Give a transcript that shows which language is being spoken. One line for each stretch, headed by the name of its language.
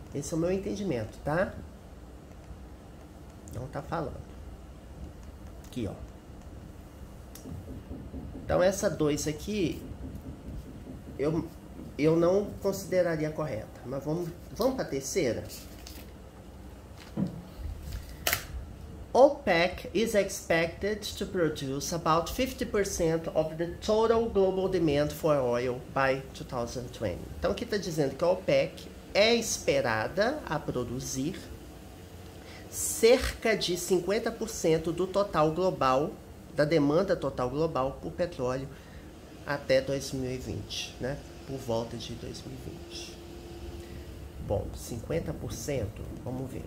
Portuguese: Esse é o meu entendimento, tá? Não tá falando. Aqui, ó. Então, essa 2 aqui, eu não consideraria correta. Mas vamos para a terceira?
English: OPEC is expected to produce about 50% of the total global demand for oil by 2020.
Portuguese: Então, aqui está dizendo que a OPEC é esperada a produzir cerca de 50% do total global, da demanda total global por petróleo até 2020, né? Por volta de 2020. Bom, 50%, vamos ver.